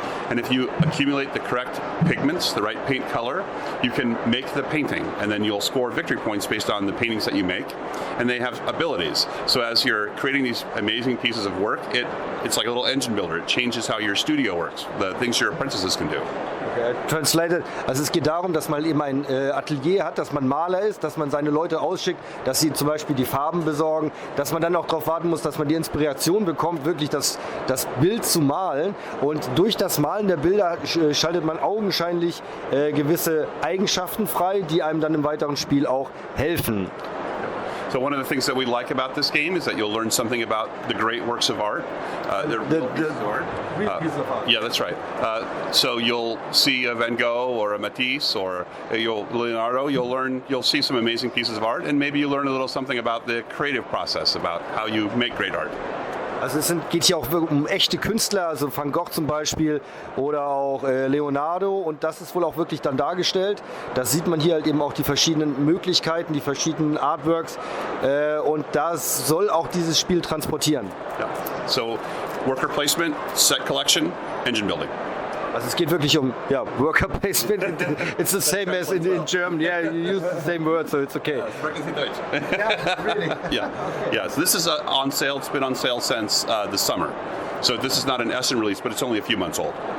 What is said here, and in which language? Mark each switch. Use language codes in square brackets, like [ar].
[en] And if you accumulate the correct pigments, the right paint color, you can make the painting, and then you'll score victory points based on the paintings that you make. And they have abilities. So as you're creating these amazing pieces of work, it's like a little engine builder. It changes how your studio works, the things your apprentices can do. [de] Translated, also es geht darum, dass man eben ein Atelier hat, dass man Maler ist, dass man seine Leute ausschickt, dass sie zum Beispiel die Farben besorgen, dass man dann auch darauf warten muss, dass man die Inspiration bekommt, wirklich das Bild zu malen, und durch das Malen der Bilder schaltet man augenscheinlich gewisse Eigenschaften frei, die einem dann im weiteren Spiel auch helfen. [en] So one of the things that we like about this game is that you'll learn something about the great works of art. Real piece of art. Yeah, that's right. So you'll see a Van Gogh or a Matisse or Leonardo. You'll see some amazing pieces of art, and maybe you learn a little something about the creative process, about how you make great art. [de] Also es geht hier auch um echte Künstler, also Van Gogh zum Beispiel oder auch Leonardo, und das ist wohl auch wirklich dann dargestellt. Das sieht man hier halt eben auch die verschiedenen Möglichkeiten, die verschiedenen Artworks, und das soll auch dieses Spiel transportieren. [en] Yeah. So worker placement, set collection, engine building. [de] Also es geht wirklich um Worker Placement. [en] It's the same as in German. Yeah, you use the same word, so it's okay. Yeah, really. Yeah. So this is on sale. It's been on sale since the summer. So this is not an Essen release, but it's only a few months old.